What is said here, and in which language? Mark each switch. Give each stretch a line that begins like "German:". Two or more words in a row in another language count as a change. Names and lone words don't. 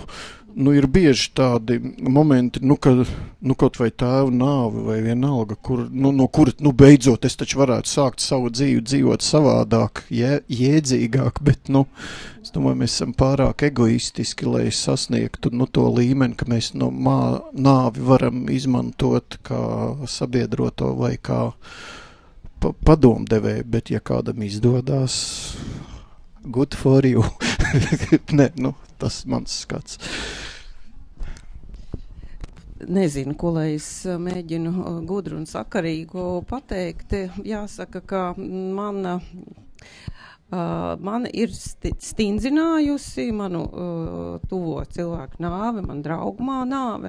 Latvian: Ir bieži tādi momenti, kaut vai tēva nāve vai vienalga, no kura, beidzot es taču varētu sākt savu dzīvi dzīvot savādāk, jēdzīgāk, bet, es domāju, mēs esam pārāk egoistiski, lai sasniegtu, to līmeni, ka mēs nāvi varam izmantot kā sabiedroto vai kā padomdevēju, bet ja kādam izdodās,
English: good for you.
Latvian: Nē, tas mans skats. Nezinu, ko lai es mēģinu gudru un sakarīgu pateikt. Jāsaka, ka mana ir stindzinājusi manu tuvo cilvēku nāve, man draugumā nāve.